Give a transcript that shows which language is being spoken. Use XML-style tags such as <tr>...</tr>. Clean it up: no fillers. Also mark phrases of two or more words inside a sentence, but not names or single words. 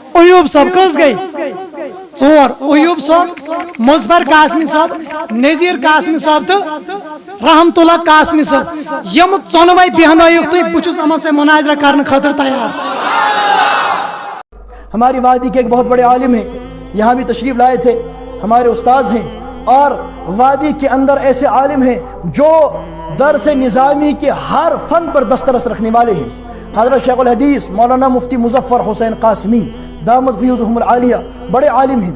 <ks>ایوب صاحب کس گئی ژور ایوب صاحب مظفر قاسمی صاحب نذیر قاسمی صاحب تو رحمت اللہ قاسمی صاحب یم ژونوے بیہنٲیِکھ تُہۍ بہٕ چھُس یِمن سۭتۍ مناظرہ کرنہٕ خٲطرٕ تیار.</ks> <ur>ہماری وادی کے ایک بہت بڑے عالم ہیں, یہاں بھی تشریف لائے تھے, ہمارے استاذ ہیں, اور وادی کے اندر ایسے عالم ہیں جو درس نظامی کے ہر فن پر دسترس رکھنے والے ہیں. حضرت شیخ الحدیث مولانا مفتی مظفر حسین قاسمی دامت فیوزہم العالیہ بڑے عالم ہیں.</ur>